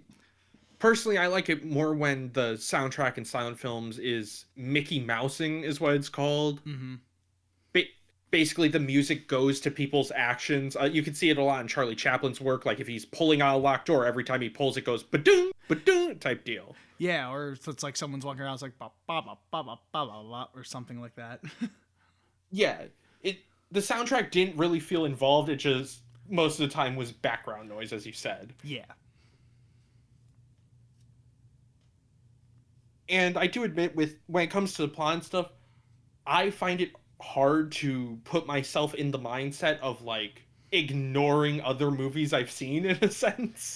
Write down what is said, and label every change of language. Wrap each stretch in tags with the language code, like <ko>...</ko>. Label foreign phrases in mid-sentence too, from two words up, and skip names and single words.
<en>Personally, I like it more when the soundtrack in silent films is Mickey Mousing, is what it's called. Mm-hmm. Ba- Basically, the music goes to people's actions. You can see it a lot in Charlie Chaplin's work. Like if he's pulling out a locked door, every time he pulls, it goes ba-doom, ba-doom type deal. Yeah, or it's like someone's walking around, it's like ba ba ba ba ba ba ba ba or something like that. Yeah, the soundtrack didn't really feel involved. It just most of the time was background noise, as you said. Yeah. And I do admit, with when it comes to the plot and stuff, I find it hard to put myself in the mindset of like ignoring other movies I've seen in a sense.</en>